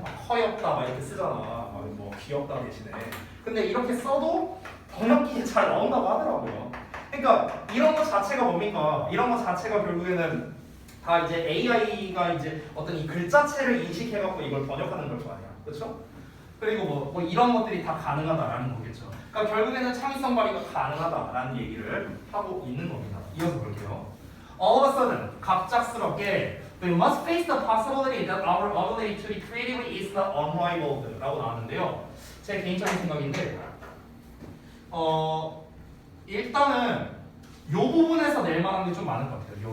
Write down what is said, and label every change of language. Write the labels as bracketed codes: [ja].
[ko] 막 허엽다 막 이렇게 쓰잖아. 뭐 귀엽다 대신에. 근데 이렇게 써도 번역기에 잘 나온다고 하더라고요. 그러니까 이런 것 자체가 뭡니까? 이런 것 자체가 결국에는 다 이제 AI가 이제 어떤 이 글자체를 인식해갖고 이걸 번역하는 걸 거 아니야, 그렇죠? 그리고 뭐 이런 것들이 다 가능하다라는 거겠죠. 그러니까 결국에는 창의성 발휘가 가능하다라는 얘기를 하고 있는 겁니다. 이어서 볼게요. [en] All of a sudden, [ko] 갑작스럽게 [en] we must face the possibility that our ability to be creative is not unrivaled [ko] 라고 나왔는데요. 제 개인적인 생각인데 일단은 요 부분에서 낼 만한 게 좀 많은 것 같아요.